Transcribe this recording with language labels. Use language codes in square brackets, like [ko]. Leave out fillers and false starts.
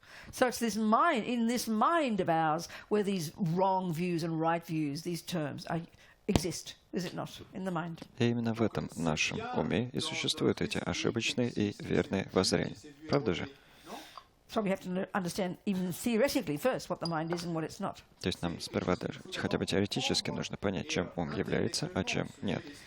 [en] So it's this mind, in this mind of ours, where these wrong views and right views, these terms, exist, is it not, in the mind? [ru] И именно в этом нашем уме и существуют эти ошибочные и верные воззрения. Правда же? [en] So we have to understand, even theoretically, first what the mind is and what it's not. [ru] То есть нам сперва даже хотя бы теоретически нужно понять, чем ум является, а чем нет.